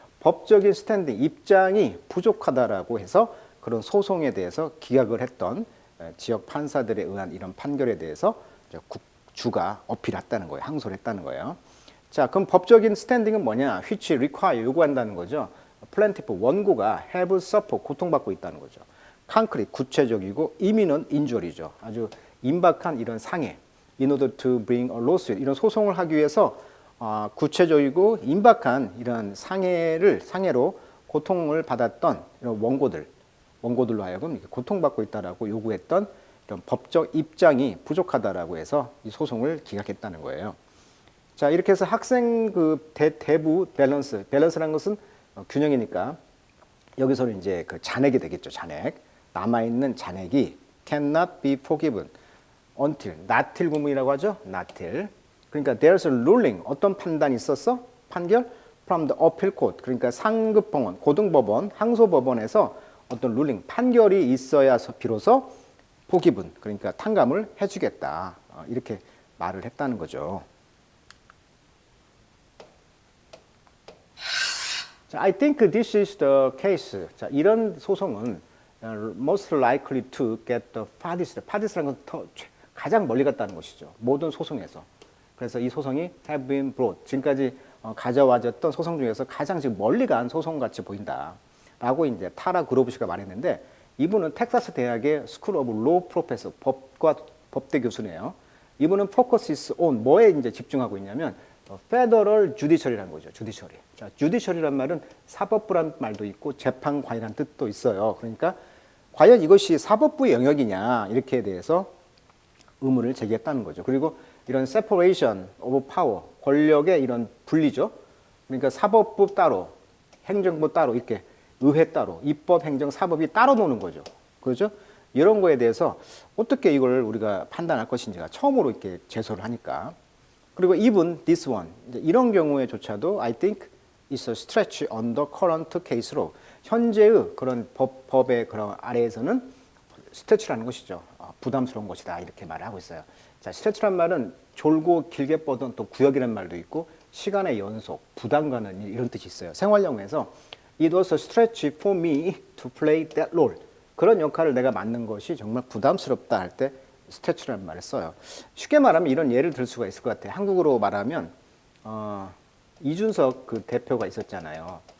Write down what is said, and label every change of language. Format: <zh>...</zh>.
<ko>법적인 스탠딩, 입장이 부족하다라고 해서 그런 소송에 대해서 기각을 했던 지역 판사들에 의한 이런 판결에 대해서 주가 어필했다는 거예요. 항소를 했다는 거예요. 자, 그럼 법적인 스탠딩은 뭐냐?</ko> <en>which require</en> <ko>요구한다는 거죠. plaintiff 원고가</ko> <en>have suffer</en> <ko>고통받고 있다는 거죠.</ko> <en>concrete</en> <ko>구체적이고</ko> <en>imminent injury죠.</en> <ko>아주 임박한 이런 상해.</ko> <en>in order to bring a lawsuit</en> <ko>이런 소송을 하기 위해서 구체적이고 임박한 이런 상해로 고통을 받았던 이런 원고들로 하여금 이렇게 고통받고 있다라고 요구했던 이런 법적 입장이 부족하다라고 해서 이 소송을 기각했다는 거예요. 자, 이렇게 해서 학생 그 대부 밸런스라는 것은 균형이니까 여기서는 이제 그 잔액이 되겠죠. 잔액. 남아있는 잔액이</ko> <en>cannot be forgiven until not till</en> <ko>구문이라고 하죠.</ko> <en>not till.</en> <ko>그러니까</ko> <en>there's a ruling</en> <ko>어떤 판단이 있었어? 판결</ko> <en>from the appeal court</en> <ko>그러니까 상급 법원, 고등법원, 항소법원에서 어떤 ruling 판결이 있어야 비로소 forgiven 그러니까 탕감을 해주겠다 이렇게 말을 했다는 거죠.</ko> <en>자, I think this is the case. 자,</en> <ko>이런 소송은</ko> <en>most likely to get the farthest.</en> <ko>farthest라는 건 가장 멀리 갔다는 것이죠. 모든 소송에서. 그래서 이 소송이</ko> <en>have been brought.</en> <ko>지금까지 가져와졌던 소송 중에서 가장 지금 멀리 간 소송같이 보인다. 라고 이제 타라 그로브시가 말했는데 이분은 텍사스 대학의 스쿨 오브 로 프로페서 법대 교수네요. 이분은</ko> <en>focuses on</en> <ko>뭐에 이제 집중하고 있냐면 페더럴 주디셔리라는 거죠. 주디셔리. 자, 주디셔리란 말은 사법부란 말도 있고 재판관이라는 뜻도 있어요. 그러니까 과연 이것이 사법부의 영역이냐 이렇게 대해서 의문을 제기했다는 거죠. 그리고 이런</ko> <en>separation of power,</en> <ko>권력의 이런 분리죠. 그러니까 사법부 따로, 행정부 따로 이렇게 의회 따로, 입법, 행정, 사법이 따로 노는 거죠. 그렇죠? 이런 거에 대해서 어떻게 이걸 우리가 판단할 것인지가 처음으로 이렇게 제소를 하니까. 그리고</ko> <en>even this one</en> <ko>이런 경우에조차도</ko> <en>I think is a stretch on the current case</en> <ko>로 현재의 그런 법의 그런 아래에서는 스트레치라는 것이죠. 부담스러운 것이다 이렇게 말을 하고 있어요. 자, 스트레치란 말은 졸고 길게 뻗은 또 구역이라는 말도 있고 시간의 연속, 부담 가는 이런 뜻이 있어요.</ko> <en>생활 영어에서 It was a stretch for me to play that role.</en> <ko>그런 역할을 내가 맡는 것이 정말 부담스럽다 할 때 스트레치라는 말을 써요. 쉽게 말하면 이런 예를 들 수가 있을 것 같아요. 한국어로 말하면 이준석 그 대표가 있었잖아요.</ko>